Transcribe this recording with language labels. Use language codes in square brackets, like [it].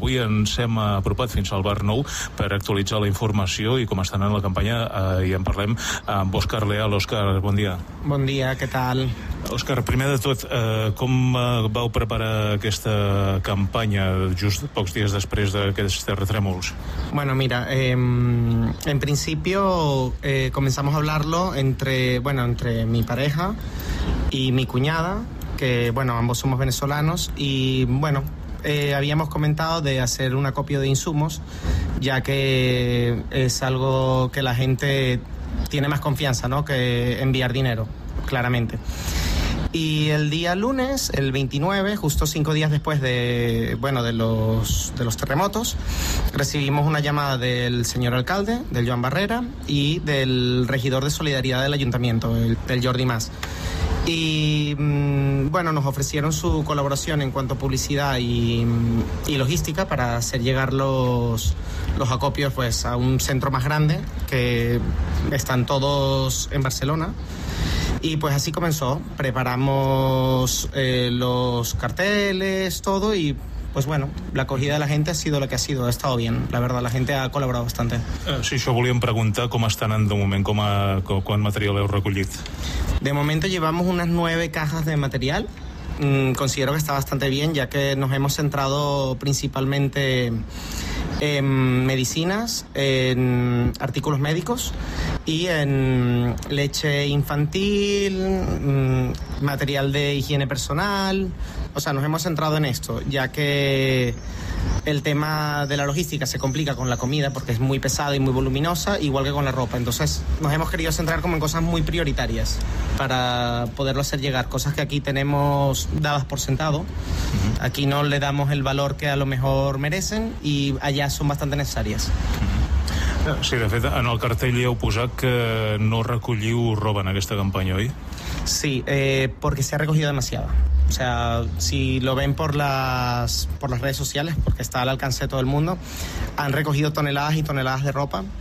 [ca] Avui ens hem apropat fins al Bar Nou per actualitzar la informació i com està anant la campanya, i en parlem amb Òscar Leal. Òscar, bon dia. Bon dia, què tal? Òscar, primer de tot, com vau preparar aquesta campanya just pocs dies després d'aquests terratrèmols? [es] Bueno, mira, en principio comenzamos a hablarlo entre mi pareja y mi cuñada, que, bueno, ambos somos venezolanos, y, bueno, habíamos comentado de hacer un acopio de insumos, ya que es algo que la gente tiene más confianza, ¿no?, que enviar dinero, claramente. Y el día lunes, el 29, justo 5 días después de los terremotos, recibimos una llamada del señor alcalde, del Joan Barrera, y del regidor de solidaridad del ayuntamiento, del Jordi Mas. Y bueno, nos ofrecieron su colaboración en cuanto a publicidad y logística para hacer llegar los acopios pues a un centro más grande, que están todos en Barcelona. Y pues así comenzó. Preparamos los carteles, todo, y pues bueno, la acogida de la gente ha sido la que ha sido, ha estado bien. La verdad, la gente ha col·laborat bastante. [ca] Sí, això volíem preguntar, com estan en de moment, quant material heu recollit? [es] De momento llevamos unas 9 cajas de material. Considero que está bastante bien, ya que nos hemos centrado principalmente en medicinas, en artículos médicos y en leche infantil, material de higiene personal. O sea, nos hemos centrado en esto, ya que el tema de la logística se complica con la comida porque es muy pesada y muy voluminosa, igual que con la ropa. Entonces, nos hemos querido centrar como en cosas muy prioritarias para poderlo hacer llegar, cosas que aquí tenemos dadas por sentado. Aquí no le damos el valor que a lo mejor merecen y allá son bastante necesarias. [ca] Sí, de fet, en el cartell li heu posat que no recolliu roba en aquesta campanya, oi? [es] Sí, porque se ha recogido demasiado. O sea, si lo ven por las redes sociales, porque está al alcance de todo el mundo, han recogido toneladas y toneladas de ropa.